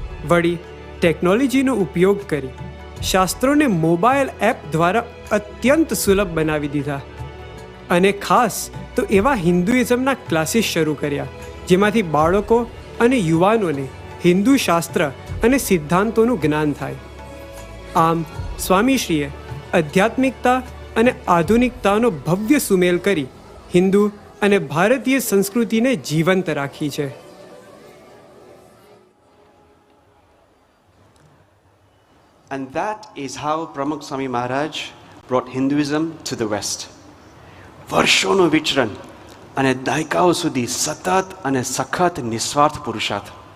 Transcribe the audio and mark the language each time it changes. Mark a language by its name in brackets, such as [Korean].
[Gujarati] વળી ટેકનોલોજીનો ઉપયોગ કરી શાસ્ત્રોને મોબાઈલ એપ દ્વારા અત્યંત સુલભ બનાવી દીધા અને ખાસ તો એવા હિન્દુઇઝમના ક્લાસીસ શરૂ કર્યા, જેમાંથી બાળકો અને યુવાનોને હિન્દુ શાસ્ત્ર અને સિદ્ધાંતોનું જ્ઞાન થાય. આમ સ્વામીશ્રીએ આધ્યાત્મિકતા અને આધુનિકતાનો ભવ્ય સુમેલ કરી હિન્દુ અને ભારતીય સંસ્કૃતિને જીવંત રાખી છે. [English] And that is how Pramukh Swami Maharaj brought Hinduism to the West. [Gujarati] વર્ષોનું વિચરણ અને દાયકાઓ સુધી સતત અને સખત નિસ્વાર્થ પુરુષાર્થ.